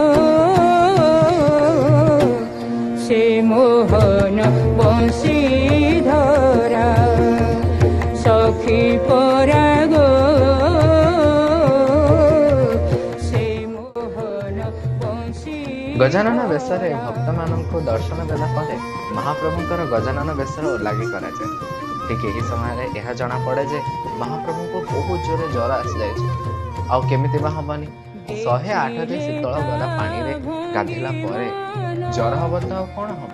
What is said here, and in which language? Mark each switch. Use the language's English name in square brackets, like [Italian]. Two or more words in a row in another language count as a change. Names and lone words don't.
[Bangla] সে মোহন বংশীধরা সখী পরাগ সে মোহন বংশী। [Odia] ଗଜାନନ ବେଶରେ ଭକ୍ତମାନଙ୍କୁ ଦର୍ଶନ ଦେଲା ପରେ ମହାପ୍ରଭୁଙ୍କର ଗଜାନନ ବେଶର ଓଲାଗି କରାଯାଏ। ଠିକ୍ ଏହି ସମୟରେ ଏହା ଜଣାପଡ଼େ ଯେ ମହାପ୍ରଭୁଙ୍କୁ ବହୁତ ଜୋରେ ଜ୍ୱର ଆସିଯାଇଛି। ଆଉ କେମିତି ବା ହବନି, 108ରେ ଶୀତଳ ଗରା ପାଣିରେ ଗାଧେଇଲା ପରେ ଜ୍ୱର ହବ ତ ଆଉ କଣ ହବ।